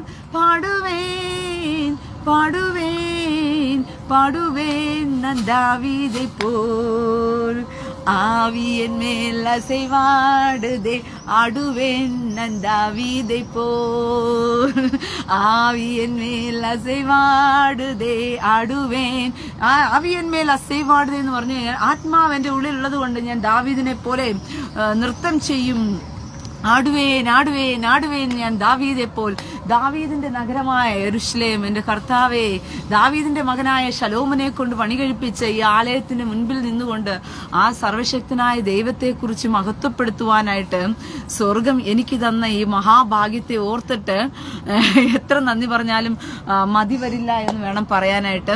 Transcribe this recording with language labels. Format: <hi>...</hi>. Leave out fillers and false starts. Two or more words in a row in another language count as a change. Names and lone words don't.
<ta>பாடுவேன் பாடுவேன் பாடுவேன் நான் தாவீதை போல். ஆவி என் மேல் அசைவாடுதே, ஆடுவேன் நான் தாவீதை போல். ஆவி என் மேல் அசைவாடுதே, ஆடுவேன். ஆவி என் மேல் அசைவாடுதே</ta> <ml>എന്ന് പറഞ്ഞു കഴിഞ്ഞാൽ ആത്മാവ് എൻ്റെ ഉള്ളിലുള്ളത് കൊണ്ട് ഞാൻ ദാവീദിനെ പോലെ നൃത്തം ചെയ്യും.</ml> <ta>ஆடுவேன் ஆடுவேன் ஆடுவேன் ഞാൻ தாவீதை போல்.</ta> <ml>ദാവീദിന്റെ നഗരമായ യെരൂശലേം, എന്റെ കർത്താവേ, ദാവീദിന്റെ മകനായ ശലോമനെ കൊണ്ട് പണി കഴിപ്പിച്ച ഈ ആലയത്തിന് മുൻപിൽ നിന്നുകൊണ്ട് ആ സർവശക്തനായ ദൈവത്തെക്കുറിച്ച് മഹത്വപ്പെടുത്തുവാനായിട്ട് സ്വർഗം എനിക്ക് തന്ന ഈ മഹാഭാഗ്യത്തെ ഓർത്തിട്ട് എത്ര നന്ദി പറഞ്ഞാലും മതി വരില്ല എന്ന് വേണം പറയാനായിട്ട്.</ml>